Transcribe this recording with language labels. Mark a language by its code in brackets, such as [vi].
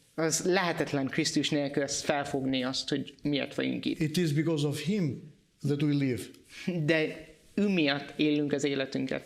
[hu] az lehetetlen Krisztus nélkül ezt felfogni azt, hogy miért vagyunk itt. [en] It is because of Him that we live. [hu] De ő miatt élünk az életünket.